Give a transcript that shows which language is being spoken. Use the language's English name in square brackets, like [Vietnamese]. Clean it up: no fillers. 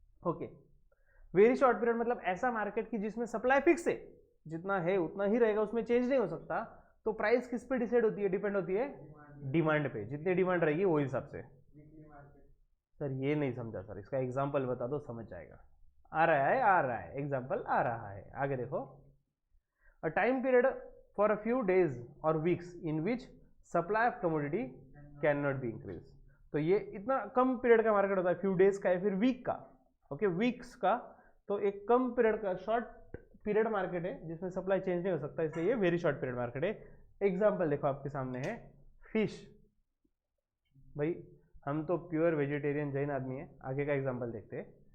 [Hindi] okay, very short period मतलब ऐसा market की जिसमें सप्लाई फिक्स है, जितना है उतना ही रहेगा, उसमें चेंज नहीं हो सकता। तो प्राइस किस पे डिसाइड होती है? डिपेंड होती है डिमांड पे, जितनी डिमांड रहेगी वो हिसाब से। सर ये नहीं समझा सर, इसका एग्जांपल बता दो, समझ जाएगा। आ रहा है एग्जांपल आ रहा है, आगे देखो। [English] A time period for a few days or weeks in which supply of commodity cannot be increased। [Hindi] तो ये इतना कम पीरियड का मार्केट होता है, फ्यू डेज का या फिर वीक का, ओके, वीक्स का। तो एक कम पीरियड का शॉर्ट पीरियड मार्केट है जिसमें सप्लाई चेंज नहीं हो सकता, इसलिए ये वेरी शॉर्ट पीरियड मार्केट है। एग्जांपल देखो आपके सामने है फिश। भाई हम तो प्योर वेजिटेरियन जैन आदमी है, आगे का एग्जांपल देखते हैं।